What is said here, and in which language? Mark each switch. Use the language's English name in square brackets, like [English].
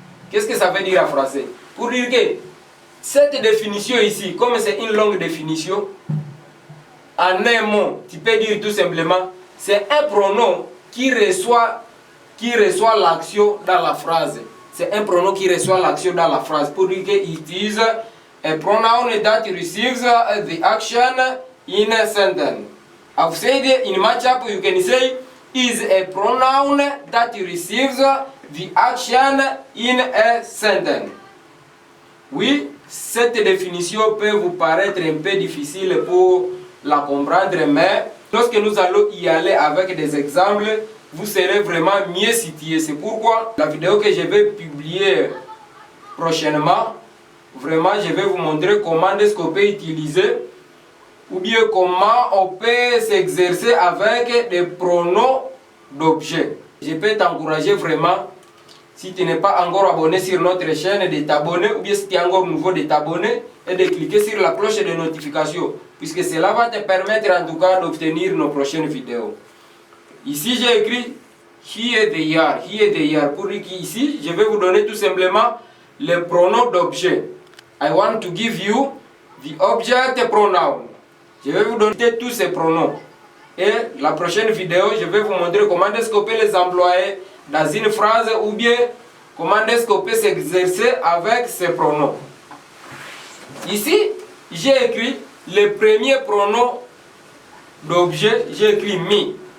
[French] Qu'est-ce que ça veut dire en français? Pour dire que cette définition ici, comme c'est une longue définition, en un mot, tu peux dire tout simplement c'est un pronom qui reçoit l'action dans la phrase. C'est un pronom qui reçoit l'action dans la phrase. Pour dire que [English] it is a pronoun that receives the action in a sentence. I've said in matchup you can say is a pronoun that receives the action in a sentence. [French] Oui, cette définition peut vous paraître un peu difficile pour la comprendre, mais lorsque nous allons y aller avec des exemples, vous serez vraiment mieux situé. C'est pourquoi la vidéo que je vais publier prochainement, vraiment je vais vous montrer comment est-ce qu'on peut utiliser ou bien comment on peut s'exercer avec des pronoms d'objet. Je peux t'encourager vraiment, si tu n'es pas encore abonné sur notre chaîne, de t'abonner, ou bien si tu es encore nouveau, de t'abonner et de cliquer sur la cloche de notification, puisque cela va te permettre en tout cas d'obtenir nos prochaines vidéos. Ici j'ai écrit [English] here they are, [French] pour dire qu'ici je vais vous donner tout simplement les pronoms d'objet. [English] I want to give you the object pronoun. [French] Je vais vous donner tous ces pronoms. Et la prochaine vidéo, je vais vous montrer comment est-ce qu'on peut les employer dans une phrase ou bien comment est-ce qu'on peut s'exercer avec ces pronoms. Ici, j'ai écrit le premier pronom d'objet, j'ai écrit me.